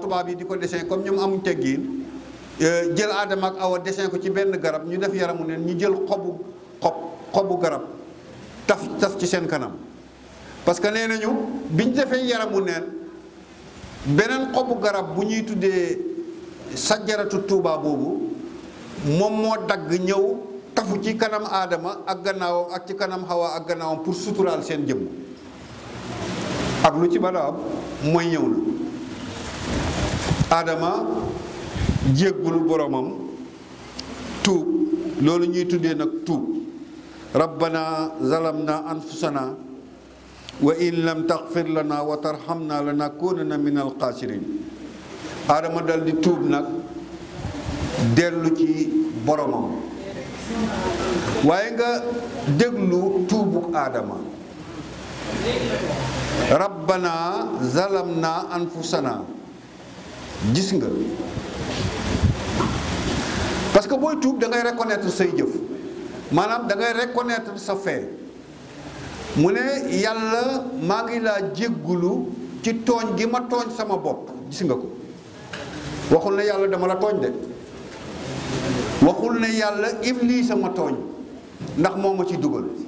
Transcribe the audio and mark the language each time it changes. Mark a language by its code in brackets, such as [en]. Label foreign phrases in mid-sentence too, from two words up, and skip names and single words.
[wo] tubaab yi di ko dessin comme ñoom amuñ teggiin jël Aadama ak Awa dessin ko ci benn garab ñu def yaramu neen ñu jël xobu garab taf ci seen kanam [fr] parce que [wo] nee nañu biñ defee yaramu neen beneen xobu garab bu ñuy tuddee sajjaratu Tuuba boobu moom moo dagg ñëw tafu ci kanam Aadama ak gannaawam ak ci kanam Hawa ak gannaawam pour suturaal seen jëmm ak lu ci bala am mooy ñëw na Aadama jéggul boromam tuub loolu ñuy tuddee nag tuub [ar] ربنا ظلمنا أنفسنا وإن لم تغفر لنا وترحمنا لنكونن من الخاسرين [wo] Aadama dal di tuub nag dellu ci boromam waaye nga déglu tuubuk Aadama [ar] ربنا ظلمنا أنفسنا [wo] gis nga [fr] parce que [wo] booy tuub da ngay reconnaître say jëf maanaam da ngay reconnaître sa fait mu ne yàlla maa ngi laa jéggulu ci tooñ gi ma tooñ sama bopp gis nga ko waxul ne yàlla dama la tooñ de waxul ne yàlla Iblis sama tooñ ndax moo ma ci dugal